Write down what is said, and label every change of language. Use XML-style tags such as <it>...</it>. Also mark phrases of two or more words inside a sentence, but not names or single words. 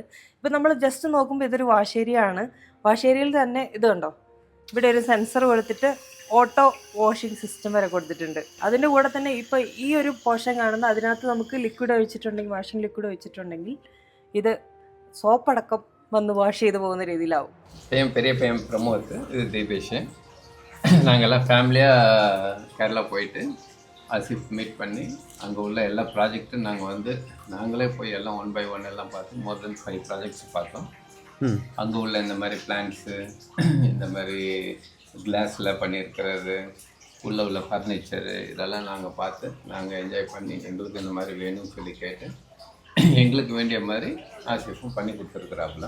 <ml>ഇപ്പം നമ്മൾ ജസ്റ്റ് നോക്കുമ്പോൾ ഇതൊരു വാഷേരിയാണ്. വാഷേരിയിൽ തന്നെ ഇത് കണ്ടോ, ഇവിടെ ഒരു സെൻസർ കൊടുത്തിട്ട്</ml> <en>auto washing system</en> <ml>വരെ കൊടുത്തിട്ടുണ്ട്. അതിൻ്റെ കൂടെ തന്നെ ഇപ്പോൾ ഈ ഒരു പോർഷൻ കാണുന്ന അതിനകത്ത് നമുക്ക് ലിക്വിഡ് ഒഴിച്ചിട്ടുണ്ടെങ്കിൽ,</ml> <en>washing liquid</en> <ml>ഒഴിച്ചിട്ടുണ്ടെങ്കിൽ ഇത് സോപ്പടക്കം വന്ന്</ml> <ta>வாஷ் செய்து போகிற</ta> <ml>രീതിയിലാവും.</ml> <ta>பெரிய பையன் பிரமோத், இது தீபேஷ். நாங்கள்லாம் ஃபேமிலியாக கேரளா போயிட்டு ஆசிஃப் மீட் பண்ணி அங்கே உள்ள எல்லா ப்ராஜெக்ட்டும் நாங்கள் வந்து நாங்களே போய் எல்லாம் 1 by 1 எல்லாம் பார்த்து</ta> <en>more than 5 projects</en> <ta>பார்த்தோம். அங்கே உள்ள இந்த மாதிரி பிளான்ஸு, இந்த மாதிரி கிளாஸில் பண்ணியிருக்கிறது, உள்ள ஃபர்னிச்சரு இதெல்லாம் நாங்கள் பார்த்து நாங்கள் என்ஜாய் பண்ணி எங்களுக்கு இந்த மாதிரி வேணும்னு சொல்லி கேட்டு எங்களுக்கு வேண்டிய மாதிரி ஆசிஃபும் பண்ணி கொடுத்துருக்குறாப்புல.</ta>